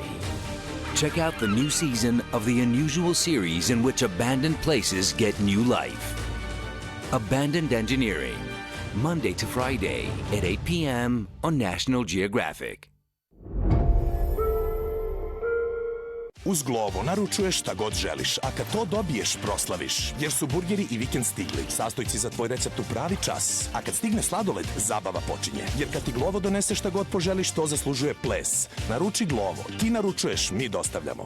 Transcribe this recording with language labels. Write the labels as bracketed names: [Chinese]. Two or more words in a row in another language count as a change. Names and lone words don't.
[English] Check out the new season of the unusual series in which abandoned places get new life. Abandoned Engineering, Monday to Friday at 8 p.m. on National Geographic. [Serbian] Uz Glovo naručuješ šta god želiš, a kad to dobiješ, proslaviš. Jer su burgeri i vikend stigli. Sastojci za tvoj recept u pravi čas. A kad stigne sladoled, zabava počinje. Jer kad ti Glovo donese šta god poželiš, to zaslužuje ples. Naruči Glovo. Ti naručuješ, mi dostavljamo.